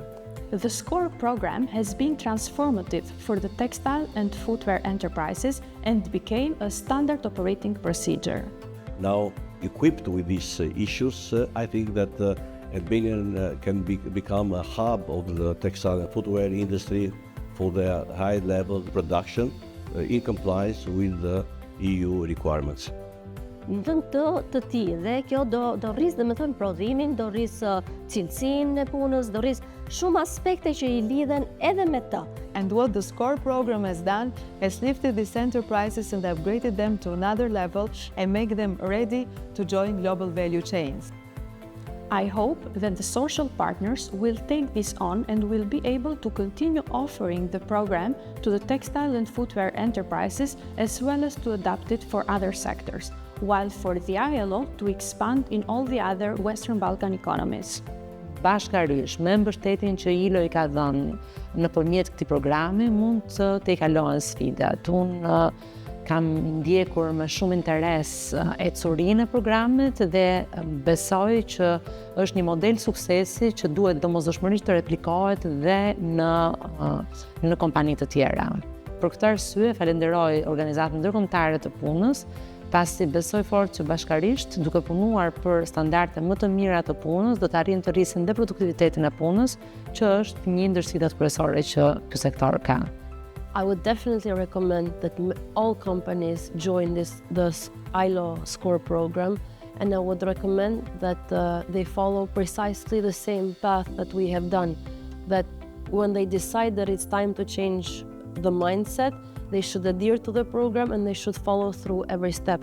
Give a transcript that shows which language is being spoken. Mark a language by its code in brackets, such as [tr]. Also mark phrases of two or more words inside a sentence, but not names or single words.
[en] The SCORE program has been transformative for the textile and footwear enterprises and became a standard operating procedure. Now, equipped with these issues, I think that Albania can become a hub of the textile and footwear industry for their high-level production in compliance with the EU requirements. [sq] Në vend të tillë, kjo do rrisë domethënë prodhimin, do rrisë cilësinë e punës, do rrisë shumë aspekte që I lidhen edhe me të. [en] And what the SCORE program has done has lifted these enterprises and upgraded them to another level and make them ready to join global value chains. I hope that the social partners will take this on and will be able to continue offering the program to the textile and footwear enterprises, as well as to adapt it for other sectors, while for the ILO to expand in all the other Western Balkan economies. [sq] Bashkërisht me mbështetjen që ILO I ka dhënë nëpërmjet këtij programi, mund të kalohen sfidat. Unë kam ndjekur me shumë interes ecurinë e programit dhe besoj që është një model suksesi që duhet domosdoshmërisht të replikohet dhe në kompani të tjera. Për këtë arsye falenderoj Organizatën Ndërkombëtare të Punës, pasi besoj fort që bashkarisht, duke punuar për standarde më të mira të punës, do të arrijnë të rrisin dhe produktivitetin e punës, që është një ndër sfidat kryesore që ky sektor ka. [en] I would definitely recommend that all companies join the ILO SCORE program, and I would recommend that they follow precisely the same path that we have done. That when they decide that it's time to change the mindset, they should adhere to the program and they should follow through every step.